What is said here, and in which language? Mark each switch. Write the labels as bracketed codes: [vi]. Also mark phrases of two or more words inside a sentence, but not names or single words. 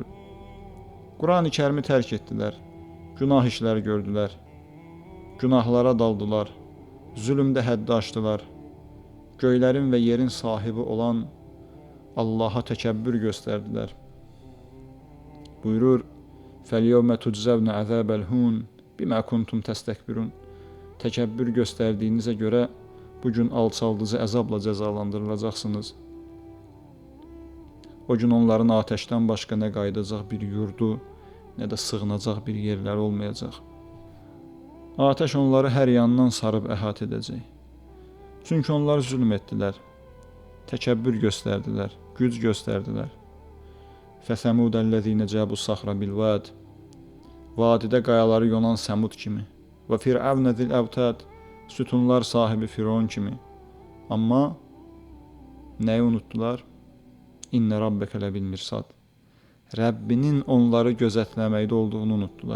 [az] Qurani Kərimi tərk etdilər, günah işləri gördülər, günahlara daldılar, zülmdə həddi aşdılar, göylərin və yerin sahibi olan Allaha təkəbbür göstərdilər. Buyurur, [ar] فَالْيَوْمَ تُجْزَوْنَ عَذَابَ الْهُونَ بِمَا كُنْتُمْ تَسْتَكْبِرُونَ. [az] Təkəbbür göstərdiyinizə görə bugün alçaldıcı əzabla cəzalandırılacaqsınız. O gün onların atəşdən başqa nə qayıdacaq bir yurdu, nə də sığınacaq bir yerləri olmayacaq. Atəş onları hər yandan sarıb əhatə edəcək. Çünki onlar zülm etdilər, təkəbbür göstərdilər, güc göstərdilər. [ar] فَثَمُودَ الَّذِينَ جَابُوا الصَّخْرَ بِالْوَادِ. [az] Vadidə qayaları yonan Səmud kimi. [ar] وفرعون ذي الأوتاد. [az] Sütunlar sahibi Firon kimi. Amma nəyi unutdular? [ar] إن ربك لبالمرصاد. [az] Rəbbinin onları gözətləməkdə olduğunu unutdular.